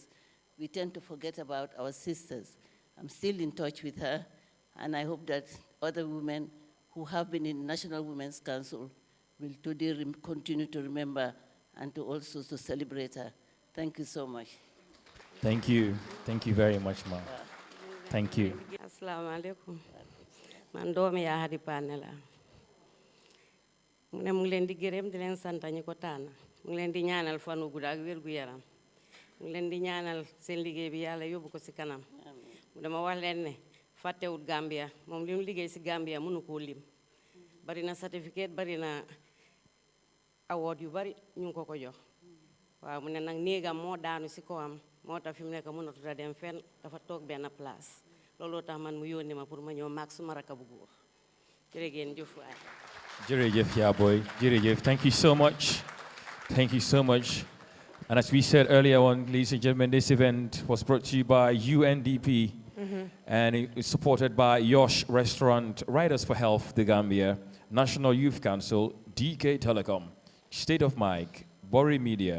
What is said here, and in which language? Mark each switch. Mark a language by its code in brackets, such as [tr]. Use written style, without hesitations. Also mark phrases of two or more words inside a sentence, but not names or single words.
[en] We tend to forget about our sisters. I'm still in touch with her, and I hope that other women who have been in National Women's Council will today continue to remember and to also to celebrate her. Thank you so much. thank you. Thank you very much, ma'am. Thank you. [ar] Assalamu alaikum. [wo] Man doomi ya Hadi Pane la. Mu ne mu ngi leen di gërëm di leen sant ñi ko tànn. Mu ngi leen di ñaanal fanu gudd ak wér gu yaram. Mu ngi leen di ñaanal seen liggéey bi Yàlla yóbbu ko ci kanam. Dama wax leen ne fàttewut Gambia moom li mu liggéey ci Gambia mënu koo lim. Bari na certificate, bari na award yu bari ñu ko ko jox. Waaw mu ne nag néegam moo daanu ci kawam moo tax fi mu nekk mënatut a dem fenn dafa toog benn place. Looloo tax man mu yónni ma pour ma ñëw maag suma rakk bu góor. Jërëjëf waay. Jërëjëf, yeah, boy. Jërëjëf. [en] Thank you so much. Thank you so much. And as we said earlier on, ladies and gentlemen, this event was brought to you by UNDP, and it is supported by Yosh Restaurant, Riders for Health, the Gambia, National Youth Council, DK Telecom, State of Mike, Bori Media.